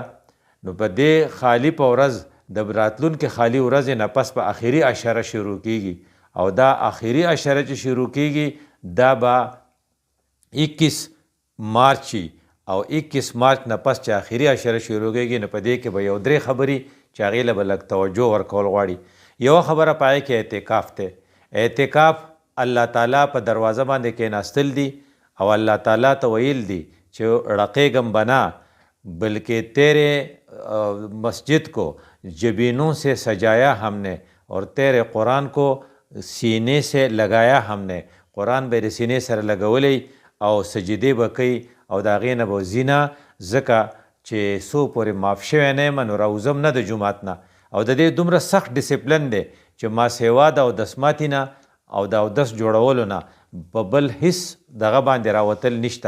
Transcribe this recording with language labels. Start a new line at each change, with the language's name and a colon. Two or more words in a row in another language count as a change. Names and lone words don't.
Pashto: نو په دې خالی په ورځ د راتلونکې خالی ورځې نه پس په آخري عشره شروع کیږي او دا آخري عشره چې شروع کیږي دا به 21 مارچ او 21 مارچ نه پس چې آخري عشره شروع کیږي نو په دې کې به یو درې خبرې چې هغې له به لږ توجه ورکول غواړي. یوه خبره په هغې کې اعتکاف دی. اعتکاف الله تعالی په دروازه باندې کېناستل دي او الله تعالی ته ویل دي چې رقیږم بنا
Urdu: بلکہ تیرے مسجد کو جبینوں سے سجایا ہم نے اور تیرے قرآن کو سینے سے لگایا ہم نے.
Pashto: قرآن به د سینې سره لګولی او سجدې به کوي او د هغې نه به زینه ځکه چې څو پورې معاف شوی نه یم نو راوځم نه د جومات نه. او د دې دومره سخت ډسپلن دی چې ما سیوا د اودس ماتي نه او د اودس جوړولو نه په بل هیڅ دغه باندې راوتل نشته.